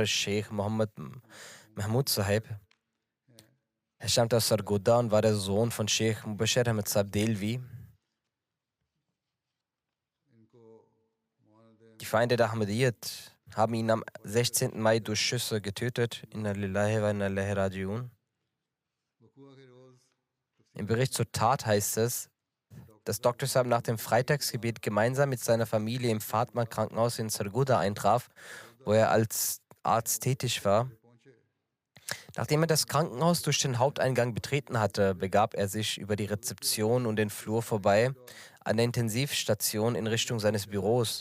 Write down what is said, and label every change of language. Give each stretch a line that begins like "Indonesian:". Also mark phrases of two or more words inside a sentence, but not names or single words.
German: Sheikh Mohammed Mahmoud Sahib. Er stammte aus Sargodha und war der Sohn von Sheikh Mubashir Ahmed Sahib Delvi. Die Feinde der Ahmadiyyat haben ihn am 16. Mai durch Schüsse getötet.
Arabic: إنا لله وإنا إليه راجعون.
German: Im Bericht zur Tat heißt es, dass Dr. Sahib nach dem Freitagsgebet gemeinsam mit seiner Familie im Fatma-Krankenhaus in Sargodha eintraf, wo er als Arzt tätig war. Nachdem er das Krankenhaus durch den Haupteingang betreten hatte, begab er sich über die Rezeption und den Flur vorbei an der Intensivstation in Richtung seines Büros.